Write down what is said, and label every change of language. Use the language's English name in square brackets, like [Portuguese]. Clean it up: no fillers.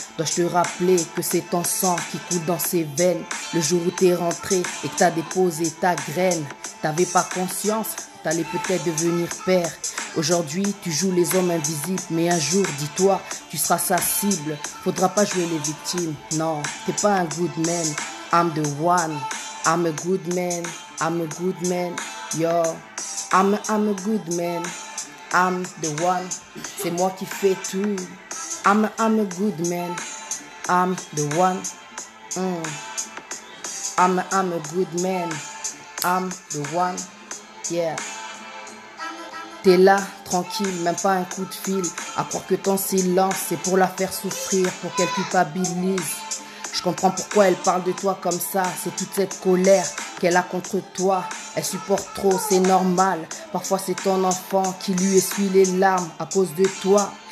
[French] Dois-je te rappeler que c'est ton sang qui coule dans ses veines? Le jour où t'es rentré et que t'as déposé ta graine, t'avais pas conscience, t'allais peut-être devenir père. Aujourd'hui, tu joues les hommes invisibles, mais un jour, dis-toi, tu seras sa cible. Faudra pas jouer les victimes, non, t'es pas un good man. [English] I'm the one, I'm a good man, I'm a good man, yo. I'm a good man, I'm the one, [French] c'est moi qui fais tout. [English] I'm a good man, I'm the one. I'm a good man, I'm the one, yeah. [French] T'es là, tranquille, même pas un coup de fil. À croire que ton silence, c'est pour la faire souffrir, pour qu'elle culpabilise. Je comprends pourquoi elle parle de toi comme ça. C'est toute cette colère qu'elle a contre toi. Elle supporte trop, c'est normal. Parfois c'est ton enfant qui lui essuie les larmes à cause de toi.